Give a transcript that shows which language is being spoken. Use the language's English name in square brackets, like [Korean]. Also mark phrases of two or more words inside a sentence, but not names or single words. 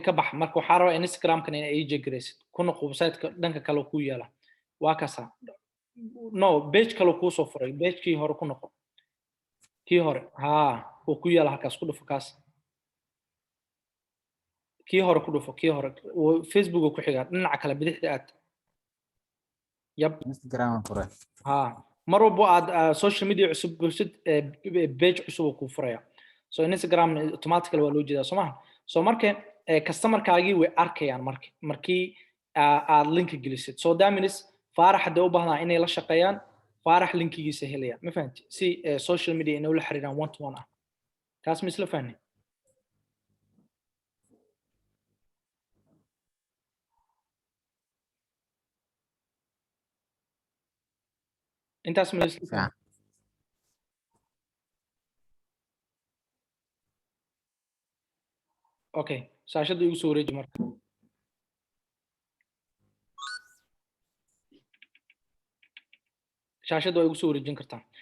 [Somali] ka bax marka waxaa rabaa Instagram-kan in ay jegraysid ku noqo website-ka dhanka kale ku yaala waa kasa no page kale ku soo furay page-kii hore ku noqo kii hore oo ku yaala halkaas ku dhufo kaas kii hore ku dhufo kii hore Facebook ku xiga dhinaca kale bidixda aad yep Instagram fura mar walba aad [English] social media [Somali] cusub bulshad page cusub ku furaya so Instagram automatically waa loo jeedaa Soomaa so marka customer-kaagi way arkayaan markii aad link gelisid [English] so that means [Somali] Faarax hadda u baahnaa inay la shaqeeyaan Faarax linkigiisa helaya ma fahanti si [English] social media [Somali] inay la xiriiraan [English] one to one [Somali] ah taas misla fahmi intaas misla okay shaashada igu soo wareeji marka shaashada waa igu soo wareejin kartaa